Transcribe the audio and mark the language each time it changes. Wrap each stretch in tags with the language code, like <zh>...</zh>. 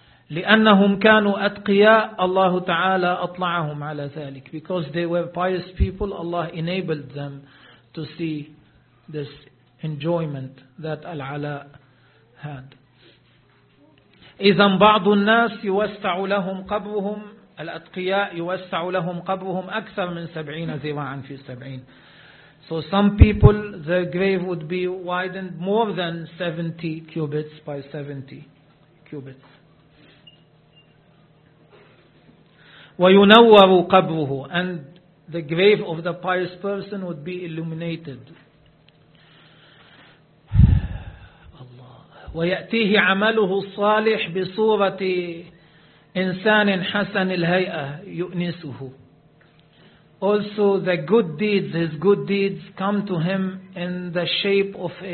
<ar>لأنهم كانوا أتقياء, الله تعالى أطلعهم على ذلك.</ar> <en>Because they were pious people, Allah enabled them to see this enjoyment that Al-Ala had.</en> <ar>إذن بعض الناس يوسع لهم قبرهم, الأتقياء يوسع لهم قبرهم أكثر من 70 ذراعا في 70.</ar> <en>So some people, their grave would be widened more than 70 cubits by 70 cubits.</en> <ar>وينور قبره,</ar> <en>and the grave of the pious person would be illuminated.</en> <ar>الله. ويأتيه عمله الصالح بصورة إنسان حسن الهيئة يؤنسه.</ar> <en>Also the good deeds, his good deeds come to him in the shape of</en>